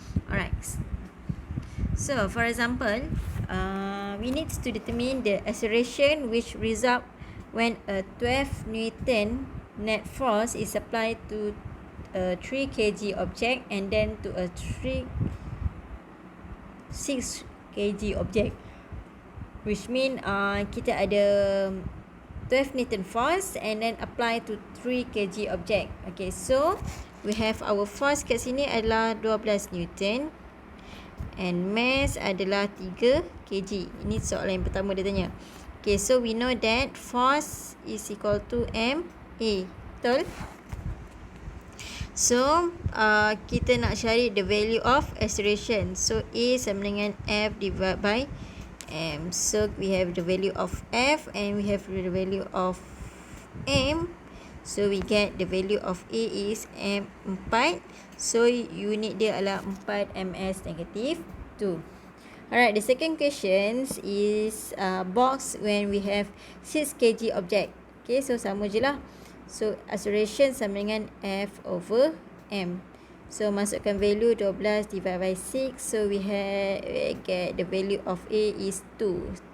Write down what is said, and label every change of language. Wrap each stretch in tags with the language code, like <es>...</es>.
<en>Alright, so for example, we need to determine the acceleration which result when a 12 Newton net force is applied to a 3 kg object and then to a 6 kg object, which mean</en> <ms>kita ada</ms> <en>12 Newton force and then apply to 3 kg object. Okay, so we have our force</en> <ms>kat sini adalah</ms> <en>12 Newton and mass adalah 3 kg.</en> <ms>Ini soalan yang pertama dia tanya.</ms> <en>Okay, so we know that force is equal to ma.</en> <ms>Betul?</ms> <en>So,</en> <ms>kita nak cari</ms> <en>the value of acceleration. So, A</en> <ms>sama dengan</ms> <en>F divided by M. So, we have the value of F and we have the value of M. So, we get the value of A is M4.</en> <ms>So, unit dia adalah 4 ms negative 2.</ms> <en>Alright, the second question is box when we have 6 kg object. Okay, so</en> <ms>sama je lah.</ms> <en>So, acceleration</en> <ms>sama dengan</ms> <en>F over M. So, masukkan value 12 divided by 6. So, we get the value of A is 2.</en>